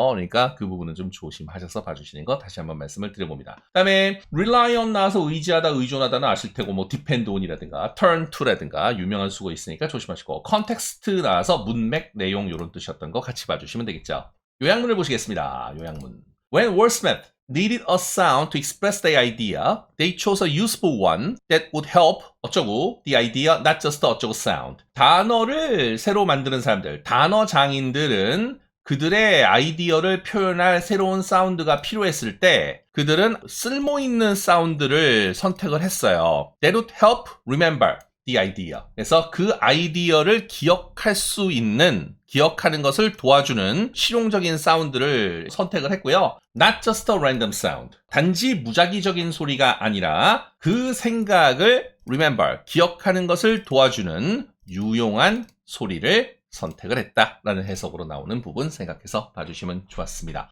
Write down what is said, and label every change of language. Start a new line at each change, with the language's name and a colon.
Korean: 그러니까 그 부분은 좀 조심하셔서 봐주시는 거 다시 한번 말씀을 드려봅니다. 그 다음에 rely on 나와서 의지하다, 의존하다는 아실 테고 뭐 depend on이라든가 turn to라든가 유명한 수고 있으니까 조심하시고 context 나와서 문맥, 내용 이런 뜻이었던 거 같이 봐주시면 되겠죠. 요약문을 보시겠습니다. 요약문.
English: When wordsmith needed a sound to express their idea, they chose a useful one that would help 어쩌고 the idea, not just 어쩌고 sound.
Korean: 단어를 새로 만드는 사람들, 단어 장인들은 그들의 아이디어를 표현할 새로운 사운드가 필요했을 때 그들은 쓸모있는 사운드를 선택을 했어요.
English: That would help remember the idea.
Korean: 그래서 그 아이디어를 기억할 수 있는, 기억하는 것을 도와주는 실용적인 사운드를 선택을 했고요.
English: Not just a random sound.
Korean: 단지 무작위적인 소리가 아니라 그 생각을 remember, 기억하는 것을 도와주는 유용한 소리를 선택을 했다라는 해석으로 나오는 부분 생각해서 봐주시면 좋았습니다.